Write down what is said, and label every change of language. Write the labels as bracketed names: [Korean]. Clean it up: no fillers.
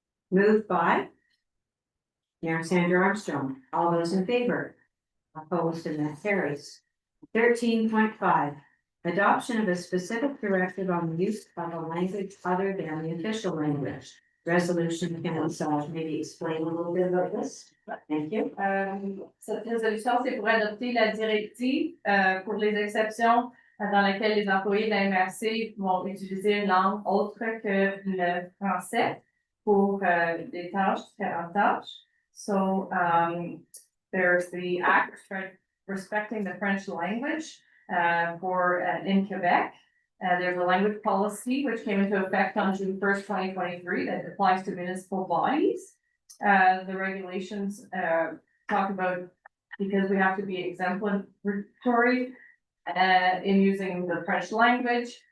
[English] Moved by Mayor Sandra Armstrong, all those in favor? Opposed, and that carries. 13.5, adoption of a specific directive on the use of a language other than the official language. Resolution, Kim Lesage, maybe explain a little bit about this. Thank you. [French] Cette résolution, c'est pour adopter la directive pour les exceptions dans lesquelles les employés de la MRC vont utiliser une langue autre que le français pour des tâches, différentes tâches. [English] So there's the act respecting the French language in Quebec. There's a language policy which came into effect on June 1st, 2023 that applies to municipal bodies. The regulations talk about, because we have to be exemplary in using the French language,